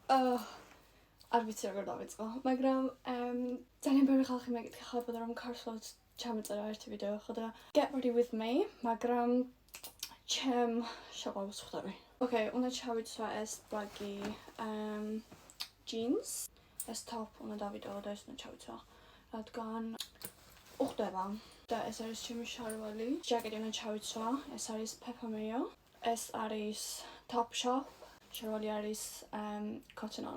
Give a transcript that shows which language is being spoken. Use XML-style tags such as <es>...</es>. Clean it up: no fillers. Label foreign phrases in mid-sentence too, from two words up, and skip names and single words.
<ka>არ ვიცი როგორ დავიწყო, მაგრამ ძალიან ბევრი ხალხი მეკითხებოდა რომ ქართულად ჩამეწერა ერთი ვიდეო ხო და</ka> <en>get ready with me,</en> <ka>მაგრამ ჩემ შეყვარებას ხვდები. Okay, უნდა ჩავიცვა ეს</ka> <en>baggy jeans,</en> <ka>ეს top უნდა დავიდეო და ეს უნდა ჩავიცვა, რადგან უხდება და ეს არის ჩემი შარვალი. ჯაკეტი უნდა ჩავიცვა, ეს არის Peppa Mayo, ეს არის Topshop, შარვალი არის Cotton On.</ka>